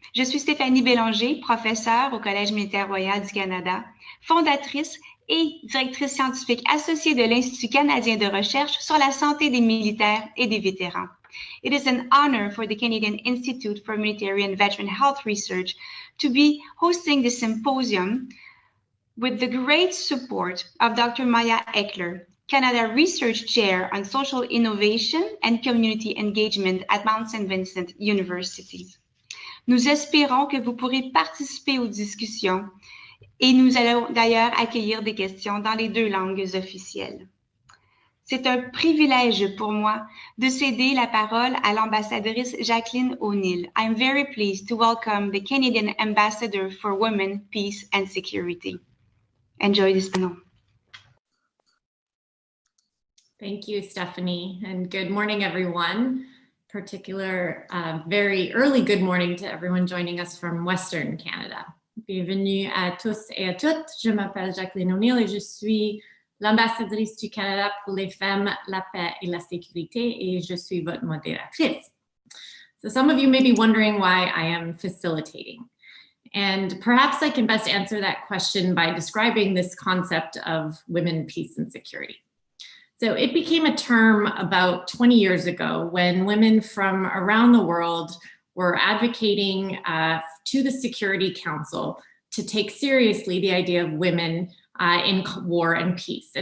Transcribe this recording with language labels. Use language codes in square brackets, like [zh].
[fr] Je suis Stéphanie Bélanger, professeure au Collège militaire royal du Canada, fondatrice et directrice scientifique associée de l'Institut canadien de recherche sur la santé des militaires et des vétérans. [en] It is an honor for the Canadian Institute for Military and Veteran Health Research to be hosting this symposium with the great support of Dr. Maya Eckler, Canada Research Chair on Social Innovation and Community Engagement at Mount St. Vincent University. [fr] Nous espérons que vous pourrez participer aux discussions et nous allons d'ailleurs accueillir des questions dans les 2 langues officielles. C'est un privilège pour moi de céder la parole à l'ambassadrice Jacqueline O'Neill. [en] I'm very pleased to welcome the Canadian Ambassador for Women, Peace and Security. Enjoy this panel. Thank you, Stephanie, and good morning, everyone. Very early good morning to everyone joining us from Western Canada. [fr] Bienvenue à tous et à toutes. Je m'appelle Jacqueline O'Neill et je suis l'ambassadrice du Canada pour les femmes, la paix et la sécurité, et je suis votre modératrice. [en] So some of you may be wondering why I am facilitating. And perhaps I can best answer that question by describing this concept of women, peace, and security. So it became a term about 20 years ago when women from around the world were advocating to the Security Council to take seriously the idea of women in war and peace.